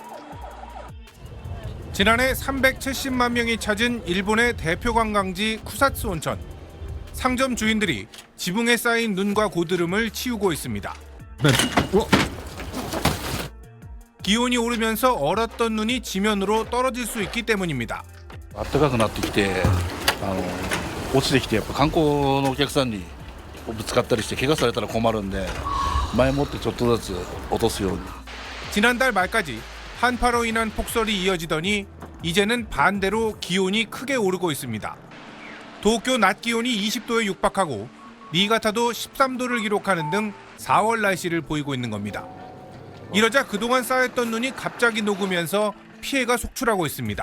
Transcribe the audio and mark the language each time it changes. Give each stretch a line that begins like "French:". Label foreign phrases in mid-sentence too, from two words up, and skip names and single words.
Korean: 지난해 370만 명이 찾은 일본의 대표 관광지 쿠사츠 온천. 상점 주인들이 지붕에 쌓인 눈과 고드름을 치우고 있습니다. 기온이 오르면서 얼었던 눈이 지면으로 떨어질 수 있기 때문입니다.
Japanese: 暖かくなってきて落ちてきてやっぱ観光のお客さんにぶつかったりして怪我されたら困るんで前もってちょっとずつ落とすように
Korean: 지난달 말까지 한파로 인한 폭설이 이어지더니 이제는 반대로 기온이 크게 오르고 있습니다. 도쿄 낮 기온이 20도에 육박하고 니가타도 13도를 기록하는 등 4월 날씨를 보이고 있는 겁니다. 이러자 그동안 쌓였던 눈이 갑자기 녹으면서 피해가 속출하고 있습니다.